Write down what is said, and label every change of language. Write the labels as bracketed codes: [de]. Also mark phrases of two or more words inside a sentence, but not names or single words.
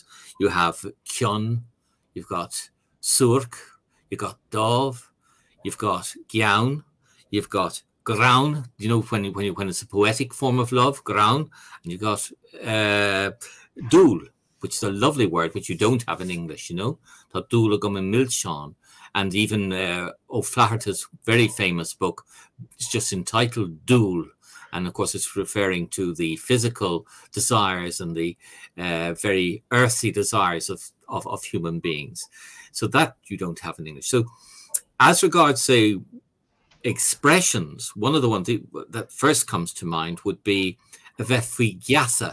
[en] You have cion, you've got surk, you've got dove, you've got gyaun, you've got graun, you know, when it's a poetic form of love, graun, and you've got dúil, which is a lovely word which you don't have in English, you know, [ga] tá dúil agam in milseán. [en] And even O'Flaherty's very famous book is just entitled Dúil, and of course it's referring to the physical desires and the very earthy desires of human beings. So that you don't have in English. So as regards, say, expressions, one of the ones that first comes to mind would be Vefwigiasa.